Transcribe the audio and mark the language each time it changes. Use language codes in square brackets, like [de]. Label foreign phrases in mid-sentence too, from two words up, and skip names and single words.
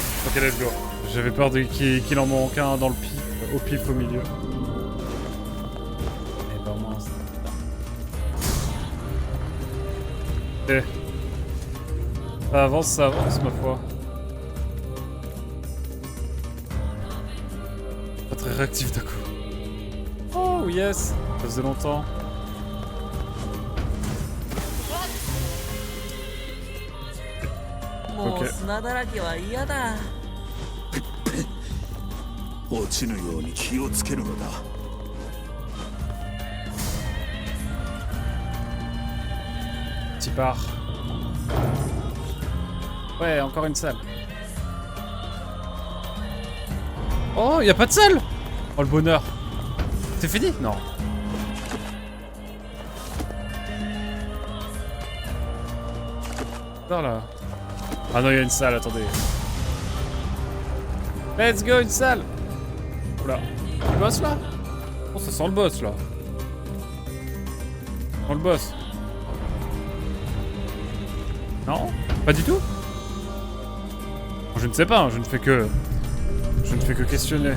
[en] Ok, let's go. [fr] J'avais peur qu'il en manque un dans le pif, au pif au milieu. Et ben mince. Eh. Ça avance, ma foi. Pas très réactif d'un coup. [en] Oh yes, [fr] ça faisait longtemps. [ja] もう砂だらけは嫌だ。落ちぬように気をつけるのだ。 [fr] Petit part. Ouais, encore une salle. Oh, y a pas de salle. Oh, le bonheur. C'est fini? Non. Non, là. Ah non, il y a une salle, attendez. [en] Let's go, [fr] une salle. Oula. Le boss, là? Oh, ça sent le boss, là. Ça sent le boss. Non? Pas du tout? Je ne sais pas, je ne fais que questionner.